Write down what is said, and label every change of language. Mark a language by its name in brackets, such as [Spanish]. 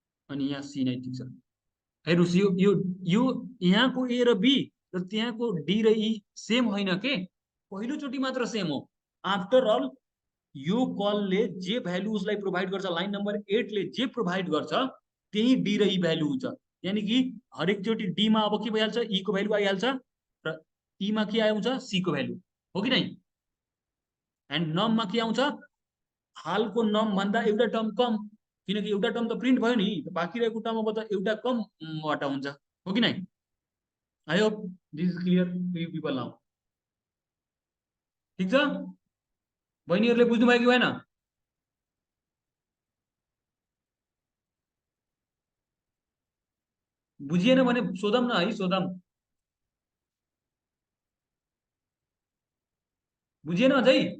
[Nepali] अनि यहाँ सी नै ठिक छ। हेर्नुहोस्, यो यहाँको ए र बी र त्यहाँको डी र ई सेम होइन के, पहिलोचोटि मात्र सेम हो। आफ्टर अल यो कलले जे भ्यालु उसलाई प्रोभाइड गर्छ, लाइन नम्बर 8 ले जे प्रोभाइड गर्छ त्यही डी र ई भ्यालु हुन्छ। यानि कि हरेकचोटि डी मा अब के भइहाल्छ, ई को भ्यालु आइहाल्छ र ई मा के आउँछ, सी को भ्यालु, हो कि नै? एन्ड नम मा के आउँछ, हालको नम भन्दा एउटा टर्म कम, किनकि एउटा टर्म त प्रिन्ट भयो नि, बाँकी रहेको टर्म अब त एउटा कमबाट हुन्छ, हो कि नै? [English] I hope this is clear to you people now, [Nepali] ठिक छ? बहिनीहरूले बुझ्नुभयो कि भएन? बुझिएन भने सोधौँ न है, सोधौँ। बुझिएन अझै?